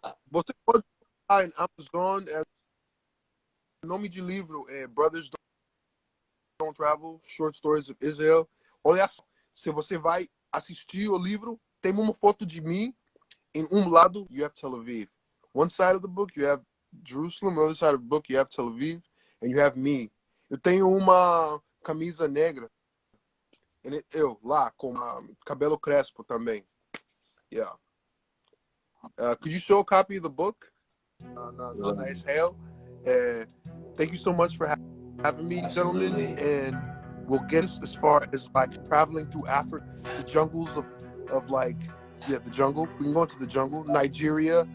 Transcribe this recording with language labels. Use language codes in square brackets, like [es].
[pt] Você pode estar em Amazon. O nome de livro é Brothers Don't Travel, Short Stories of Israel. Olha só, se você vai assistir o livro, tem uma foto de mim. Em lado, [en] you have Tel Aviv. One side of the book, you have Jerusalem. The other side of the book, you have Tel Aviv. And you have me. [pt] Eu tenho uma camisa negra. Eu, lá, com cabelo crespo também. [en] Yeah. Could you show a copy of the book? [pt] Na Israel? [en] Thank you so much for having me, Absolutely. gentlemen, and we'll get us as far as like traveling through Africa, the jungles of like, yeah, the jungle. We can go into the jungle. Nigeria.